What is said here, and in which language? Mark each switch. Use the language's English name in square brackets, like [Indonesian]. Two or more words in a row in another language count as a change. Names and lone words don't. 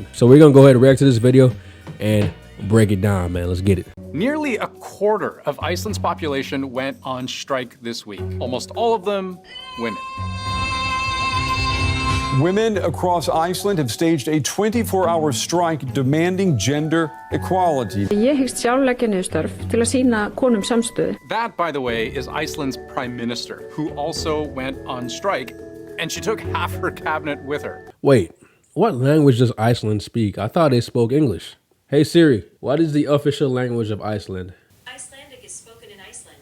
[English] So we're gonna go ahead and react to this video and break it down, man. Let's get it. Nearly a quarter of Iceland's population went on strike this week. Almost all of them women. Women across Iceland have staged a 24-hour strike demanding gender equality. [Icelandic] Ég hyggst sjálf leggja niður störf til að sýna konum samstöðu. [English] That, by the way, is Iceland's prime minister, who also went on strike, and she took half her cabinet with her. Wait, what language does Iceland speak? I thought they spoke English. Hey Siri, what is the official language of Iceland? Icelandic is spoken in Iceland.